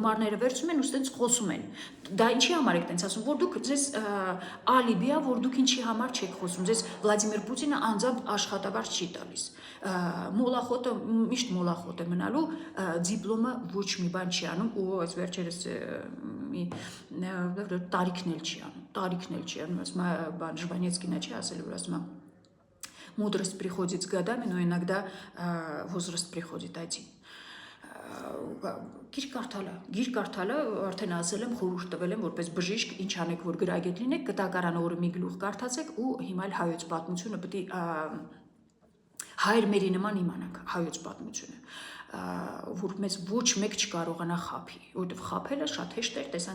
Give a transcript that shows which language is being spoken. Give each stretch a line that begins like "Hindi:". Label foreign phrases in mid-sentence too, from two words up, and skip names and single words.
Armenian: գումարները վերցում են ու ստենց խոսում են։ Դա ինչի համար եք տենց ասում, որ դուք ձեզ ալիբի է, որ դուք ինչի համար չեք խոսում, ձեզ Վլադիմիր Պուտինը անձամբ աշխատավարձ չի տալիս։ Մոլախոտը միշտ մոլախոտ է մնալու, դիպլոմը ոչ մի բան չի անում ու այս վերջերս մի տարիքն էլ չի անում, ասում է բան Ժվանեցկինը չի ասել, որ ասում է
Russian: мудрость приходит с годами, но иногда возраст приходит один։
Armenian: Գիրք կարդալը արդեն ասել եմ, խորհուրդ տվել եմ, որպես բժիշկ, ինչ անեք, որ գրագետ լինեք, կտակարան օրը մի գլուխ կարդացեք ու հիմա էլ հայոց պատմությունը պետք է հայր մերի նման իմանանք հայոց պատմությունը, որ մեզ ոչ մեկ չկարողանա խաբի, որտեղ խաբելը շատ հեշտ էր, տեսանք